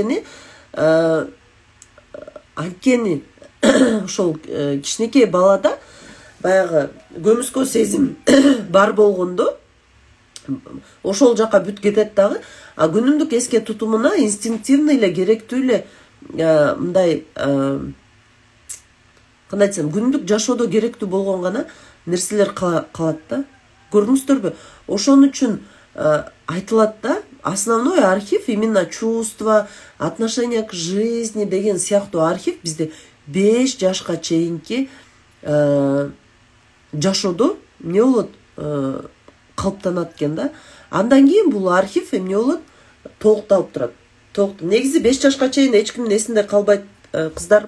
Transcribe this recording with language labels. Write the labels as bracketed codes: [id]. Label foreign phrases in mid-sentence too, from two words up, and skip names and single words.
[ky] Анткени ошол кичинекей балада баягы көмүскө сезим бар болгондо ошол жака бүт кетет дагы. А күнүмдүк эске тутумуна инстинктивный эле, керектүү эле мындай кандай десем, күнүмдүк жашоодо керектүү болгон гана нерселер калат да. Көрдүңүздөрбү? Ошон үчүн айтылат да, [ru] основной архив именно чувства, отношение к жизни [ky] деген сыяктуу архив бизде 5 жашка чейинки жашоодо эмне болот, калыптанат экен да. Андан кийин бул архив эмне болот, толукталып турат. Негизи 5 жашка чейин эч кимдин эсинде калбайт, кыздар.